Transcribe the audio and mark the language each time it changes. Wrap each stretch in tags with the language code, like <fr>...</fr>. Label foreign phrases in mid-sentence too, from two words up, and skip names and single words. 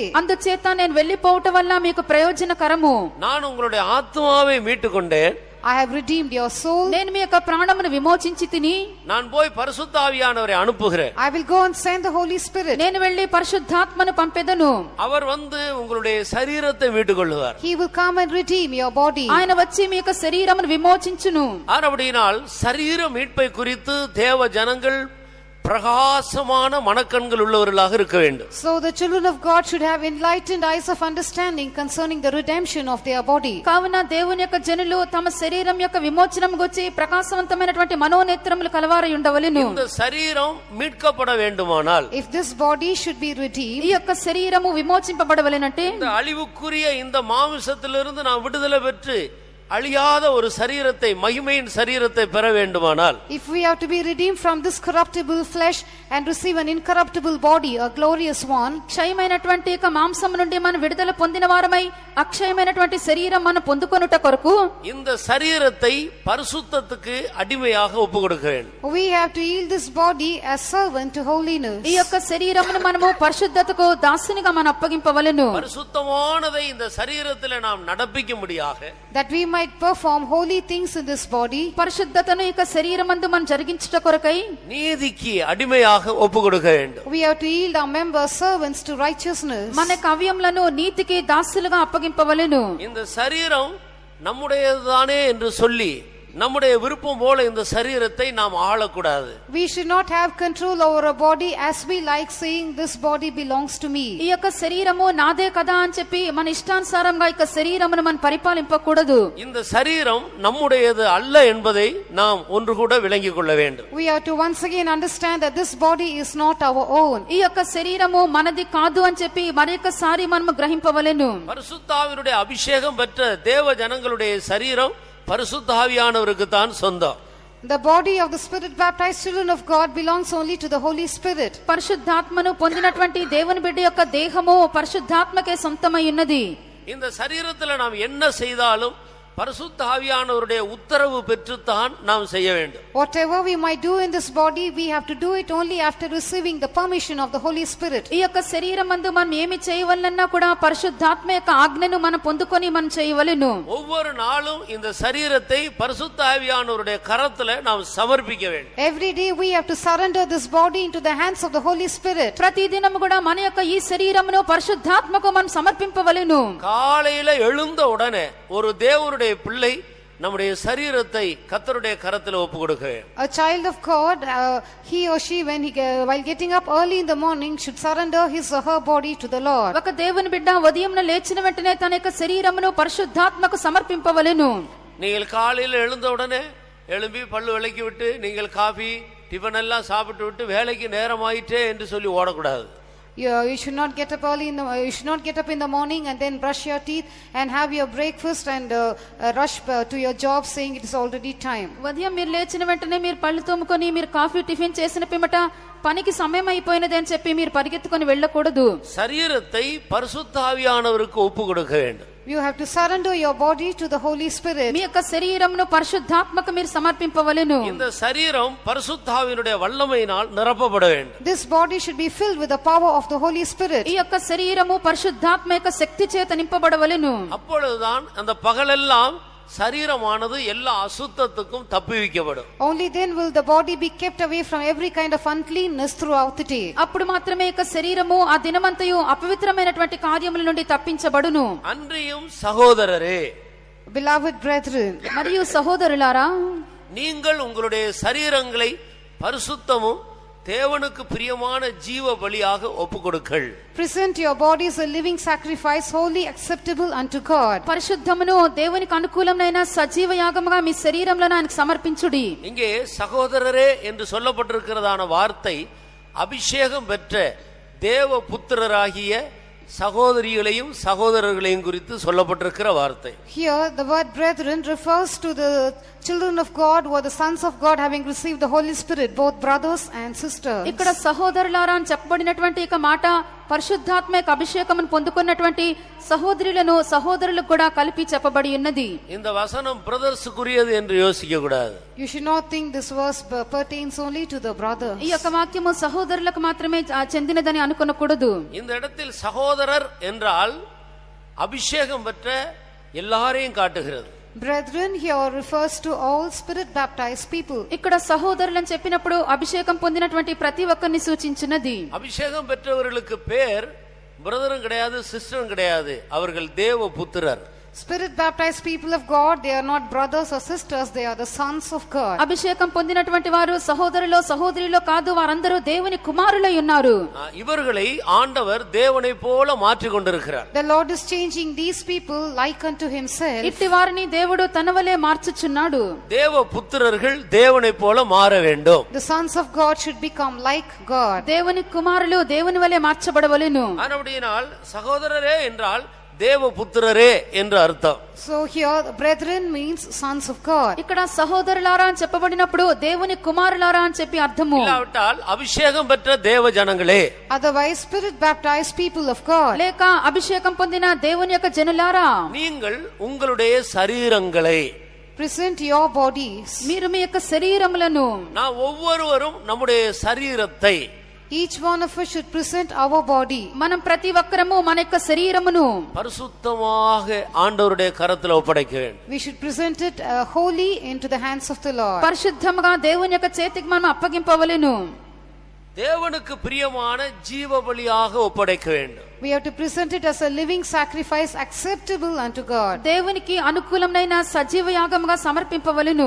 <te>అందుచేత నేను వెళ్ళిపోవటం వల్ల మీకు ప్రయోజనకరము.</te> <ta>நான் உங்களுடைய ஆத்மாவை மீட்டுக்கொண்டேன்.</ta> <en>I have redeemed your soul.</en> <te>నేను మీ యొక్క ప్రాణమును విమోచించి తిని</te> <ta>நான் போய் பரிசுத்த ஆவியானவரை அனுப்புகிறேன்.</ta> <en>I will go and send the Holy Spirit.</en> <te>నేను వెళ్ళి పరిశుద్ధాత్మను పంపెదను.</te> <ta>அவர் வந்து உங்களுடைய சரீரத்தை மீட்டுக்கொள்ளுவார்.</ta> <en>He will come and redeem your body.</en> <te>ఆయన వచ్చి మీ యొక్క శరీరమును విమోచించును.</te> <ta>ஆனபடியால் சரீர மீட்பை குறித்து தேவ ஜனங்கள் பிரகாசமான மனக்கண்கள் உள்ளவர்களாக இருக்க வேண்டும்.</ta> <en>So the children of God should have enlightened eyes of understanding concerning the redemption of their body.</en> <te>కావున దేవుని యొక్క జనులు తమ శరీరం యొక్క విమోచనం గురించి ప్రకాశవంతమైనటువంటి మనోనేత్రములు కలవారై ఉండవలెను.</te> <ta>இந்த சரீரம் மீட்கப்பட வேண்டுமானால்,</ta> <en>If this body should be</en> <te>ఈ</te> <en>redeemed,</en> <te>యొక్క శరీరము విమోచింపబడవలెనంటే</te> <ta>இந்த அழிவுக்குரிய இந்த மாமிசத்திலிருந்து நாம் விடுதலை பெற்று அழியாத ஒரு சரீரத்தை, மகிமையின் சரீரத்தை பெற வேண்டுமானால்,</ta> <en>if we have to be redeemed from this corruptible flesh and receive an incorruptible body, a glorious one,</en> <te>క్షయమైనటువంటి యొక్క మాంసం నుండి మనం విడుదల పొందిన వారమై అక్షయమైనటువంటి శరీరం మనం పొందుకొనుట కొరకు</te> <ta>இந்த சரீரத்தை பரிசுத்தத்துக்கு அடிமையாக ஒப்பு கொடுக்க வேண்டும்.</ta> <en>we have to yield this body as servant to holiness.</en> <te>ఈ యొక్క శరీరమును మనము పరిశుద్ధతకు దాసునిగా మనం అప్పగింపవలెను.</te> <ta>பரிசுத்தமானதை இந்த சரீரத்தில் நாம் நடப்பிக்கும்படியாக,</ta> <en>That we might perform holy things in this body,</en> <te>పరిశుద్ధతను ఈ యొక్క శరీరమందు మనం జరిగించుట కొరకై</te> <ta>நீதிக்கு அடிமையாக ஒப்பு கொடுக்க வேண்டும்.</ta> <en>we have to yield our members servants to righteousness.</en> <te>మన కవ్యములను నీతికి దాసులుగా అప్పగింపవలెను.</te> <ta>இந்த சரீரம் நம்முடையதுதானே என்று சொல்லி நம்முடைய விருப்பம் போல இந்த சரீரத்தை நாம் ஆளக்கூடாது.</ta> <en>We should not have control over our body as we like, saying this body belongs to me.</en> <te>ఈ యొక్క శరీరము నాదే కదా అని చెప్పి మన ఇష్టానుసారంగా ఈ యొక్క శరీరమును మనం పరిపాలింపకూడదు.</te> <ta>இந்த சரீரம் நம்முடையது அல்ல என்பதை நாம் ஒன்று கூட விளங்கிக் கொள்ள வேண்டும்.</ta> <en>We have to once again understand that this body is not our own.</en> <te>ఈ యొక్క శరీరము మనది కాదు అని చెప్పి మరొకసారి మనము గ్రహింపవలెను.</te> <ta>பரிசுத்தாவினுடைய அபிஷேகம் பெற்ற தேவ ஜனங்களுடைய சரீரம் பரிசுத்த ஆவியானவருக்கு தான் சொந்தம்.</ta> <en>The body of the Spirit baptized children of God belongs only to the Holy Spirit.</en> <te>పరిశుద్ధాత్మను పొందినటువంటి దేవుని బిడ్డ యొక్క దేహము పరిశుద్ధాత్మకే సొంతమై ఉన్నది.</te> <ta>இந்த சரீரத்துல நாம் என்ன செய்தாலும் பரிசுத்த ஆவியானவருடைய உத்தரவு பெற்றுத்தான் நாம் செய்ய வேண்டும்.</ta> <en>Whatever we might do in this body, we have to do it only after receiving the permission of the Holy Spirit.</en> <te>ఈ యొక్క శరీరమందు మనం ఏమి చేయవలన్నా కూడా పరిశుద్ధాత్మ యొక్క ఆజ్ఞను మనం పొందుకొని మనం చేయవలెను.</te> <ta>ஒவ்வொரு நாளும் இந்த சரீரத்தை பரிசுத்த ஆவியானவருடைய கரத்துல நாம் சமர்ப்பிக்க வேண்டும்.</ta> <en>Every day we have to surrender this body into the hands of the Holy Spirit.</en> <te>ప్రతిదినము కూడా మన యొక్క ఈ శరీరమును పరిశుద్ధాత్మకు మనం సమర్పింపవలెను.</te> <ta>காலையில எழுந்த உடனே ஒரு தேவனுடைய பிள்ளை நம்முடைய சரீரத்தை கர்த்தருடைய கரத்தில் ஒப்பு கொடுக்க வேண்டும்.</ta> <en>A child of God, he or she, while getting up early in the morning, should surrender his or her body to the Lord.</en> <te>ఒక దేవుని బిడ్డ ఉదయంన లేచిన వెంటనే తన యొక్క శరీరమును పరిశుద్ధాత్మకు సమర్పింపవలెను.</te> <ta>நீங்கள் காலையில எழுந்த உடனே எழும்பி பல்லு விளக்கி விட்டு நீங்கள் காபி டிபன் எல்லாம் சாப்பிட்டு விட்டு வேலைக்கு நேரம் ஆயிட்டே என்று சொல்லி ஓடக்கூடாது.</ta> <en>You should not get up you should not get up in the morning and then brush your teeth and have your breakfast and rush to your job saying it is already time.</en> <te>ఉదయం మీరు లేచిన వెంటనే మీరు పళ్ళు తోముకొని మీరు కాఫీ టిఫిన్ చేసిన పిమ్మట పనికి సమయం అయిపోయినది అని చెప్పి మీరు పరిగెత్తుకొని వెళ్ళకూడదు.</te> <ta>சரீரத்தை பரிசுத்த ஆவியானவருக்கு ஒப்பு கொடுக்க வேண்டும்.</ta> <en>You have to surrender your body to the Holy Spirit.</en> <te>మీ యొక్క శరీరమును పరిశుద్ధాత్మకు మీరు సమర్పింపవలెను.</te> <ta>இந்த சரீரம் பரிசுத்த ஆவியினுடைய வல்லமையினால் நிரப்பப்பட வேண்டும்.</ta> <en>This body should be filled with the power of the Holy Spirit.</en> <te>ఈ యొక్క శరీరము పరిశుద్ధాత్మ యొక్క శక్తి చేత నింపబడవలెను.</te> <ta>அப்பொழுதுதான் அந்த பகலெல்லாம் சரீரமானது எல்லா அசுத்தத்துக்கும் தப்புவிக்கப்படும்.</ta> <en>Only then will the body be kept away from every kind of uncleanness throughout the day.</en> <te>అప్పుడు మాత్రమే యొక్క శరీరము ఆ దినమంతయు అపవిత్రమైనటువంటి కార్యముల నుండి తప్పించబడును.</te> <ta>அன்றியும் சகோதரரே,</ta> <en>Beloved brethren,</en> <te>మరియు సహోదరులారా,</te> <ta>நீங்கள் உங்களுடைய சரீரங்களை பரிசுத்தமும் தேவனுக்கு பிரியமான ஜீவ பலியாக ஒப்புக்கொடுங்கள்.</ta> <en>present your bodies a living sacrifice, wholly acceptable unto God.</en> <te>పరిశుద్ధమును దేవునికి అనుకూలమైన సజీవ యాగముగా మీ శరీరములను ఆయనకు సమర్పించుడి.</te> <ta>இங்கே சகோதரரே என்று சொல்லப்பட்டிருக்கிறதான வார்த்தை அபிஷேகம் பெற்ற தேவ புத்திரராகிய சகோதரிகளையும் சகோதரர்களையும் குறித்து சொல்லப்பட்டிருக்கிற வார்த்தை.</ta> <en>Here the word brethren refers to the children of God who are the sons of God, having received the Holy Spirit, both brothers and sisters.</en> <te>ఇక్కడ సహోదరులారా అని చెప్పబడినటువంటి ఒక మాట పరిశుద్ధాత్మ యొక్క అభిషేకమును పొందుకున్నటువంటి సహోదరులను సహోదరులకు కూడా కలిపి చెప్పబడి ఉన్నది.</te> <ta>இந்த வசனம் பிரதர்ஸுக்குரியது என்று யோசிக்க கூடாது.</ta> <en>You should not think this verse pertains only to the brothers.</en> <te>ఈ యొక్క వాక్యము సహోదరులకు మాత్రమే చెందినదని అనుకొనకూడదు.</te> <ta>இந்த இடத்தில் சகோதரர் என்றால் அபிஷேகம் பெற்ற எல்லாரையும் காட்டுகிறது.</ta> <en>Brethren here refers to all spirit baptized people.</en> <te>ఇక్కడ సహోదరులను చెప్పినప్పుడు అభిషేకం పొందినటువంటి ప్రతి ఒక్కరిని సూచించినది.</te> <ta>அபிஷேகம் பெற்றவர்களுக்கு பேர் பிரதரும் கிடையாது, சிஸ்டரும் கிடையாது, அவர்கள் தேவ புத்திரர்.</ta> <en>Spirit baptized people of God, they are not brothers or sisters, they are the sons of God.</en> <te>అభిషేకం పొందినటువంటి వారు సహోదరులో సహోదరిలో కాదు, వారందరూ దేవుని కుమారులై ఉన్నారు.</te> <ta>இவர்களை ஆண்டவர் தேவனை போல மாற்றிக் கொண்டிருக்கிறார்.</ta> <en>The Lord is changing these people like unto himself.</en> <te>ఇట్టి వారిని దేవుడు తన వలే మార్చుచున్నాడు.</te> <ta>தேவ புத்திரர்கள் தேவனை போல மாற வேண்டும்.</ta> <en>The sons of God should become like God.</en> <te>దేవుని కుమారులు దేవుని వలే మార్చబడవలెను.</te> <ta>அப்படினால் சகோதரரே என்றால் தேவ புத்திரரே என்று அர்த்தம்.</ta> <en>So here brethren means sons of God.</en> <te>ఇక్కడ సహోదరులారా అని చెప్పబడినప్పుడు దేవుని కుమారులారా అని చెప్పి అర్థము.</te> <ta>இல்லாவிட்டால் அபிஷேகம் பெற்ற தேவ ஜனங்களே,</ta> <en>Otherwise spirit baptized people of God.</en> <te>లేక అభిషేకం పొందిన దేవుని యొక్క జనులారా,</te> <ta>நீங்கள் உங்களுடைய சரீரங்களை,</ta> <en>present your bodies.</en> <te>మీరు మీ యొక్క శరీరములను,</te> <ta>நான் ஒவ்வொருவரும் நம்முடைய சரீரத்தை,</ta> <en>Each one of us should present our body.</en> <te>మనం ప్రతి ఒక్కరము మన యొక్క శరీరమును</te> <ta>பரிசுத்தமாக ஆண்டவருடைய கரத்தில் ஒப்படைக்க வேண்டும்.</ta> <en>We should present it wholly into the hands of the Lord.</en> <te>పరిశుద్ధముగా దేవుని యొక్క చేతికి మనం అప్పగింపవలెను.</te> <ta>தேவனுக்கு பிரியமான ஜீவ பலியாக ஒப்படைக்க வேண்டும்.</ta> <en>We have to present it as a living sacrifice acceptable unto God.</en> <te>దేవునికి అనుకూలమైన సజీవ యాగముగా సమర్పింపవలెను.</te>